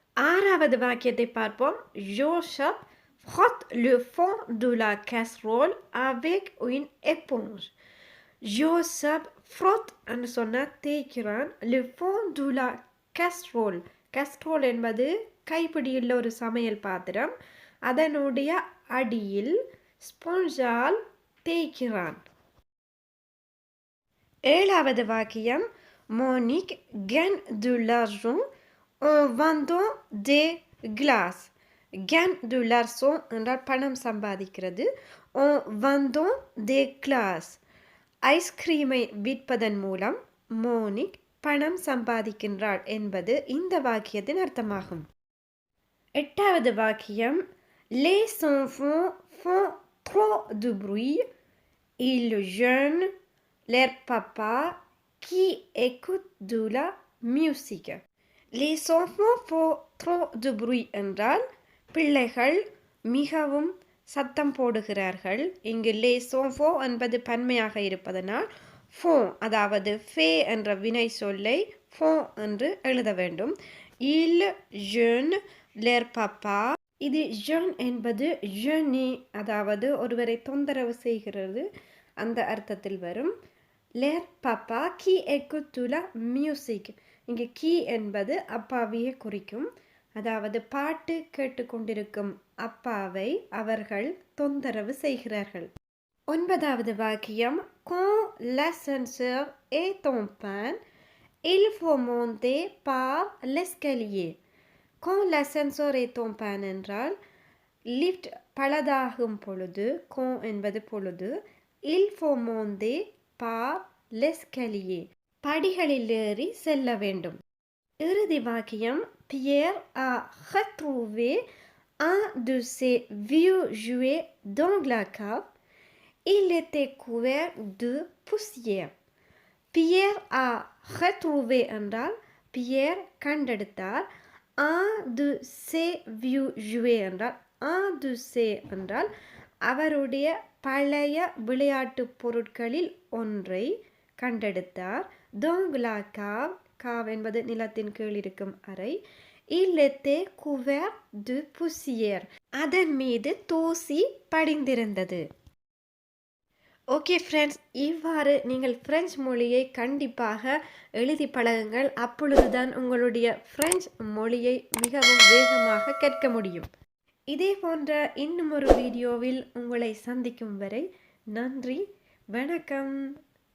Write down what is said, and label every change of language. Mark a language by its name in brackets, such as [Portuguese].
[Tamil] ஆறாவது வாக்கியத்தை பார்ப்போம். [French] Joseph frotte le fond de la casserole avec une éponge. Joseph frotte [Tamil] என்று சொன்னால் தேய்க்கிறான். [French] le fond de la casserole, [Tamil] casserole என்பது கைப்பிடியுள்ள ஒரு சமையல் பாத்திரம், அதனுடைய அடியில் ஸ்பாஞ்சால் தேய்க்கிறான். ஏழாவது வாக்கியம் [French] Monique gagne de l'argent en vendant des glaces. gagne de l'argent [Tamil] என்றால் பணம் சம்பாதிக்கிறது. [French] en vendant des glaces [Tamil] ஐஸ்கிரீமை விற்பதன் மூலம் மோனிக் பணம் சம்பாதிக்கின்றாள் என்பது இந்த வாக்கியத்தின் அர்த்தமாகும். எட்டாவது வாக்கியம் [French] Les enfants font trop de bruit. Ils gênent leur papa qui écoute de la musique. Les enfants font trop de bruit [Tamil] என்றால் பிள்ளைகள் மிகவும் சத்தம் போடுகிறார்கள். இங்கு [French] les enfants [Tamil] என்பது பன்மையாக இருப்பதனால் font அதாவது ஃபே என்ற வினை சொல்லை font என்று எழுத வேண்டும். [French] Ils gênent லேர் பாப்பா. [Tamil] இது ஜென் என்பது ஜெனி, அதாவது ஒருவரை தொந்தரவு செய்கிறது அந்த அர்த்தத்தில் வரும். [French] லேர் பாப்பா கி எக்குத்துலா மியூசிக். [Tamil] இங்கே கி என்பது அப்பாவையே குறிக்கும். அதாவது பாட்டு கேட்டுக்கொண்டிருக்கும் அப்பாவை அவர்கள் தொந்தரவு செய்கிறார்கள். 9வது வாக்கியம் [French] quand l'ascenseur est en panne, il faut monter par l'escalier. Quand l'ascenseur est en panne [Tamil] என்றால் லிஃப்ட் பழுதாகும் பொழுது, [French] quand [Tamil] என்பது பொழுது, [French] il faut monter par l'escalier. [Tamil] படிகளில் ஏறி செல்ல வேண்டும். இறுதி வாக்கியம் [French] Pierre a retrouvé un de ses vieux jouets dans la cave. Il était couvert de poussière. Pierre a retrouvé [Tamil] என்றால் Pierre கண்டெடுத்தார். [French] Un de ses vieux jouets [Tamil] என்றால் [French] un de ses [Tamil] என்றால் அவருடைய பழைய விளையாட்டு பொருட்களில் ஒன்றை கண்டெடுத்தார். [French] Dans la cave, [Tamil] cave என்பது நிலத்தின் கீழ் இருக்கும் அறை. [French] Il était couvert de poussière. [Tamil] அதன் மீது தூசி படிந்திருந்தது. ஓகே ஃப்ரெண்ட்ஸ், இவ்வாறு நீங்கள் பிரெஞ்சு மொழியை கண்டிப்பாக எழுதி பழகுங்கள். அப்பொழுதுதான் உங்களுடைய பிரெஞ்சு மொழியை மிகவும் வேகமாக கற்க முடியும். இதே போன்ற இன்னும் ஒரு வீடியோவில் உங்களை சந்திக்கும் வரை நன்றி, வணக்கம்.